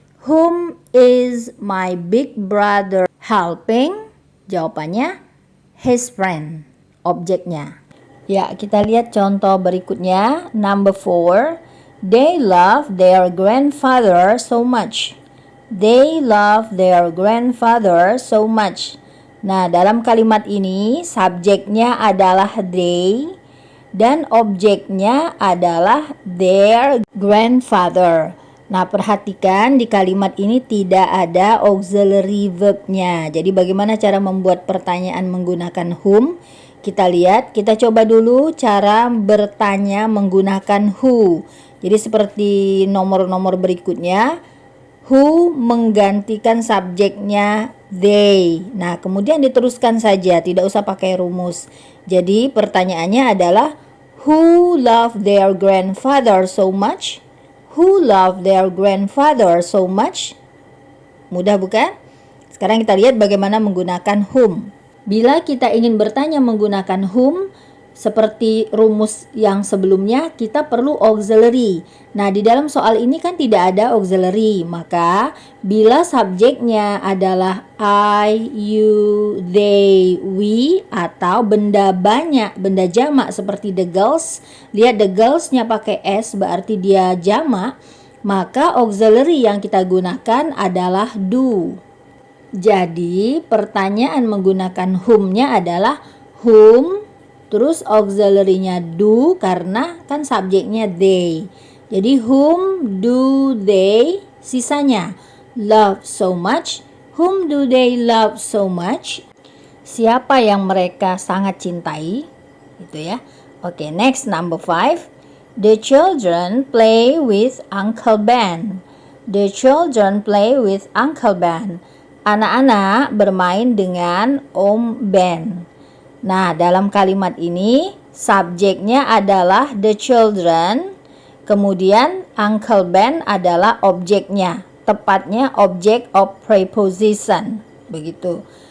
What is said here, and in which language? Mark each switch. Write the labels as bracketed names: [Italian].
[English] Whom is my big brother helping? [Indonesian] Jawabannya [English] his friend, [Indonesian] objeknya. Ya, kita lihat contoh berikutnya. [English] Number 4. They love their grandfather so much. They love their grandfather so much. [Indonesian] Nah, dalam kalimat ini subjeknya adalah they dan objeknya adalah their grandfather. Nah, perhatikan di kalimat ini tidak ada auxiliary verbnya. Jadi bagaimana cara membuat pertanyaan menggunakan whom? Kita lihat, kita coba dulu cara bertanya menggunakan who. Jadi seperti nomor-nomor berikutnya, who menggantikan subjeknya they. Nah, kemudian diteruskan saja, tidak usah pakai rumus. Jadi pertanyaannya adalah [English] who love their grandfather so much? Who love their grandfather so much? [Indonesian] Mudah bukan? Sekarang kita lihat bagaimana menggunakan whom. Bila kita ingin bertanya menggunakan whom, seperti rumus yang sebelumnya, kita perlu auxiliary. Nah, di dalam soal ini kan tidak ada auxiliary, maka bila subjeknya adalah I, you, they, we, atau benda banyak, benda jamak seperti the girls, lihat the girls-nya pakai s berarti dia jamak, maka auxiliary yang kita gunakan adalah do. Jadi, pertanyaan menggunakan whom-nya adalah whom, terus auxiliary-nya do karena kan subjeknya they. [English] Jadi whom do they, sisanya love so much. Whom do they love so much? [Indonesian] Siapa yang mereka sangat cintai? Gitu ya. Oke, [English] next number 5. The children play with Uncle Ben. The children play with Uncle Ben. [Indonesian] Anak-anak bermain dengan Om Ben. Nah, dalam kalimat ini subjeknya adalah the children, kemudian Uncle Ben adalah objeknya, tepatnya [English] object of preposition, [Indonesian] begitu.